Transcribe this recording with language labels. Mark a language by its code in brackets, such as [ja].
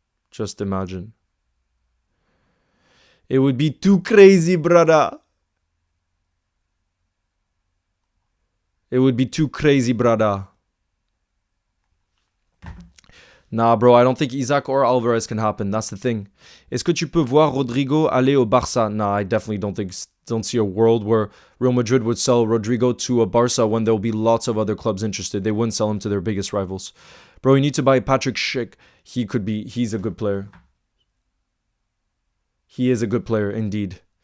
[en] Just imagine. It would be too crazy, brother. It would be too crazy, brother. Nah, bro, I don't think Isaac or Alvarez can happen. That's the thing. [fr] Est-ce que tu peux voir Rodrigo aller au Barça? [en] Nah, I definitely don't see a world where Real Madrid would sell Rodrigo to a Barca when there'll be lots of other clubs interested. They wouldn't sell him to their biggest rivals. Bro, you need to buy Patrick Schick. He's a good player. He is a good player, indeed.